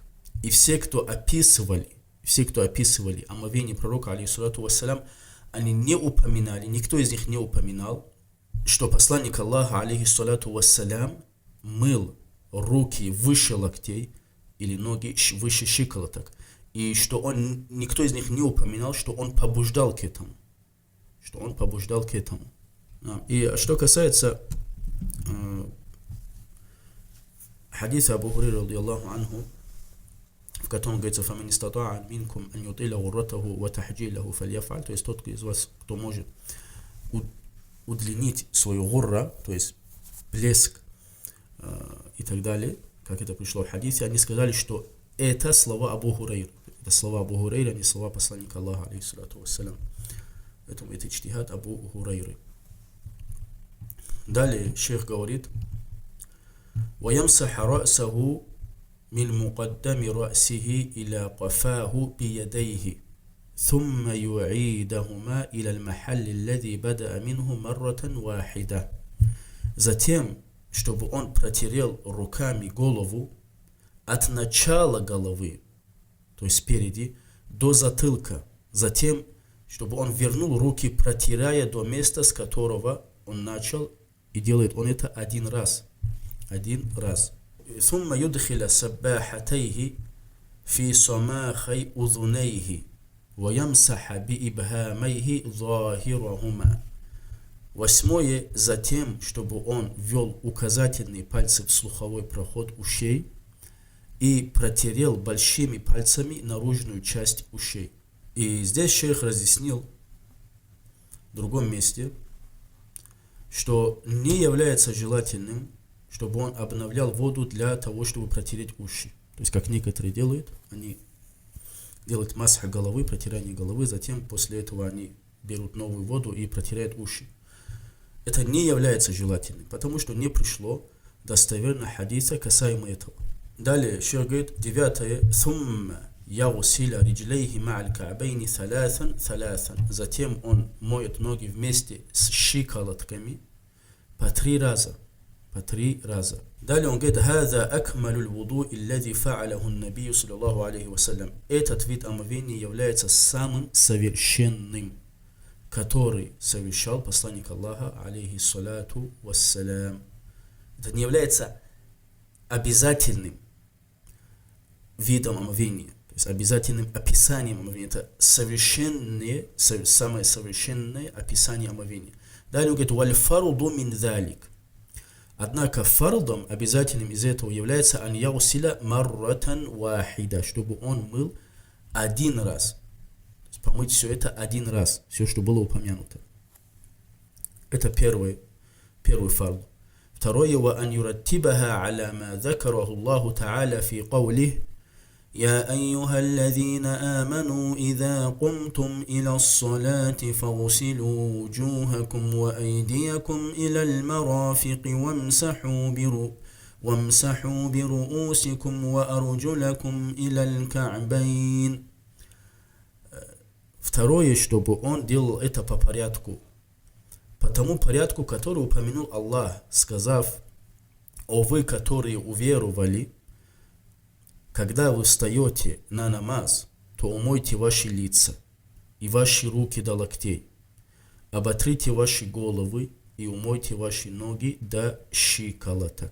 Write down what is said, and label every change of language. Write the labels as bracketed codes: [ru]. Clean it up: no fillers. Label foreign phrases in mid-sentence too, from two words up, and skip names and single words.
[ru] И все, кто описывали омовение пророка, [ar] عليه الصلاة والسلام, [ru] они не упоминали, никто из них не упоминал, что посланник Аллаха, [ar] عليه الصلاة والسلام, [ru] мыл руки выше локтей или ноги выше щиколоток. И что никто из них не упоминал, что он побуждал к этому. И что касается хадиса Абу Хурайры [ar] رضي الله عنه, [ru] в котором говорится: [ar] «فمن استطاع منكم أن يطيل غرته وتحجيله فليفعل», [ru] то есть тот из вас, кто может удлинить свою гурра, то есть блеск и так далее, как это пришло в хадисе. Они сказали, что это слова Абу Хурайры. Это слова Абу Хурайры, а не слова посланника Аллаха, [ar] عليه الصلاة والسلام. [ru] Поэтому это иджтихад Абу Хурайры. Далее шейх говорит: [ar] «ويمسح رأسه من مقدم رأسه إلى قفاه بيديه ثم يعيدهما إلى المحل الذي بدأ منه مرة واحدة». [ru] Затем, чтобы он протерел руками голову от начала головы, то есть спереди, до затылка. Затем, чтобы он вернул руки, протирая до места, с которого он начал, и делает он это 1 раз. 1 раз. [ar] ثم يدخل سباحتيه في صماخي أذنيه ويمسح بإبهاميه ظاهرهما. 8. [ru] Затем, чтобы он ввел указательные пальцы в слуховой проход ушей и протерел большими пальцами наружную часть ушей. И здесь шейх разъяснил в другом месте, что не является желательным, чтобы он обновлял воду для того, чтобы протереть уши. То есть, как некоторые делают, они делают масха головы, протирание головы, затем после этого они берут новую воду и протирают уши. Это не является желательным, потому что не пришло достоверного хадиса касаемо этого. Далее шейх говорит, 9. [ar] «ثم يغسل رجليه مع الكعبين ثلاثا». [ru] Затем он моет ноги вместе с щиколотками по 3 раза. по 3 раза. Далее он говорит: [ar] «هذا أكمل الوضوء الذي فعله النبي صلى الله عليه وسلم». [ru] Этот вид омовения является самым совершенным, который совершал посланник Аллаха, [ar] عليه الصلاة والسلام. [ru] Это не является обязательным видом омовения, то есть обязательным описанием омовения. Это самое совершенное описание омовения. Далее он говорит: [ar] «والفرض من ذلك». [ru] Однако фардом обязательным из этого является [ar] أن يغسل مرة واحدة, [ru] чтобы он мыл один раз. То есть помыть все это один раз, все, что было упомянуто. Это первый фард. Второе: [ar] وأن يرتبها على ما ذكره الله تعالى في قوله: يا أيها الذين آمنوا إذا قمتم إلى الصلاة فاغسلوا وجوهكم وأيديكم إلى المرافق وامسحوا برؤوسكم وأرجلكم إلى الكعبين. [ru] Второе, чтобы он делал это по порядку, по тому порядку, который упомянул Аллах, сказав: «О вы, которые уверовали, когда вы встаете на намаз, то умойте ваши лица и ваши руки до локтей, оботрите ваши головы и умойте ваши ноги до щиколоток».